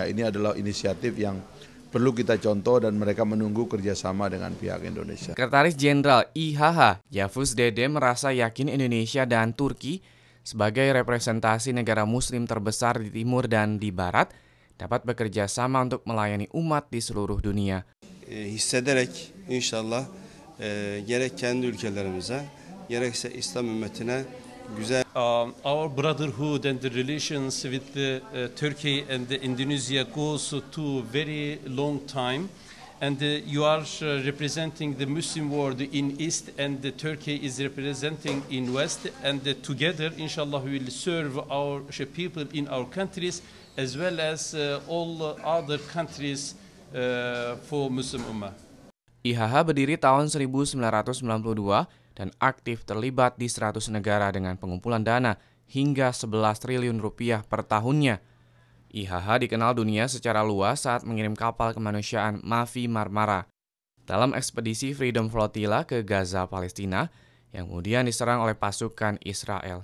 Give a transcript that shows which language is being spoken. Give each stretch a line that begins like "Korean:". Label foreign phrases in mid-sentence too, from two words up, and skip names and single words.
Indonesian: Ini adalah inisiatif yang perlu kita contoh dan mereka menunggu kerjasama dengan pihak Indonesia. Sekretaris Jenderal IHH, Yavuz Dede merasa yakin Indonesia dan Turki sebagai representasi negara muslim terbesar di timur dan di barat dapat bekerja sama untuk melayani umat di seluruh dunia.
Turkish: Hissederek inşallah gerek kendi ülkelerimize gerekse İslam ümmetine güzel.
English: Our brotherhood and the relations with Turkey and Indonesia goes to very long time, and you are representing the Muslim world in East, and Turkey is representing in West, and together, inshallah, we will serve our people in our countries as well as all other countries for Muslim Ummah.
Indonesian: IHH berdiri tahun 1992 dan aktif terlibat di 100 negara dengan pengumpulan dana hingga 11 triliun rupiah per tahunnya. IHH dikenal dunia secara luas saat mengirim kapal kemanusiaan Mavi Marmara dalam ekspedisi Freedom Flotilla ke Gaza, Palestina, yang kemudian diserang oleh pasukan Israel.